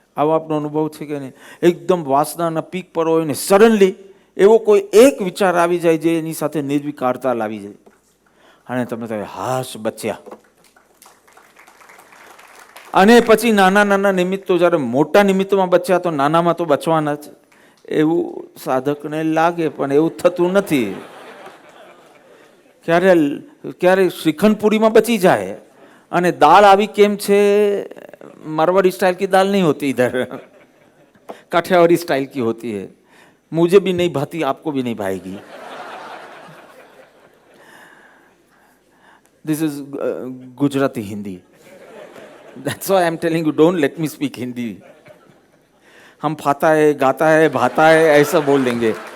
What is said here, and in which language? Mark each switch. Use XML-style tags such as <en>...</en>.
<gu>આવો આપનો અનુભવ છે કે નહીં? એકદમ વાસનાના પીક પર હોય ને સડનલી એવો કોઈ એક વિચાર આવી જાય જે એની સાથે નિર્વિકારતા લાવી જાય અને તમે કહે હાશ બચ્યા. અને પછી નાના નાના નિમિત્તો જ્યારે મોટા નિમિત્તમાં બચ્યા તો નાનામાં તો બચવાના જ એવું સાધકને લાગે, પણ એવું થતું નથી.</gu> <hi>ક્યારે શ્રીખંડપુરીમાં બચી જાય અને દાળ આવી કેમ છે, मारवाड़ी स्टाइल की दाल नहीं होती इधर, काठियावाड़ी स्टाइल की होती है. मुझे भी नहीं भाती, आपको भी नहीं भाएगी.</hi> <en>This is Gujarati Hindi. That's why I'm telling you, don't let me speak Hindi.</en> <hi>हम फाता है, गाता है, भाता है ऐसा बोल देंगे.</hi>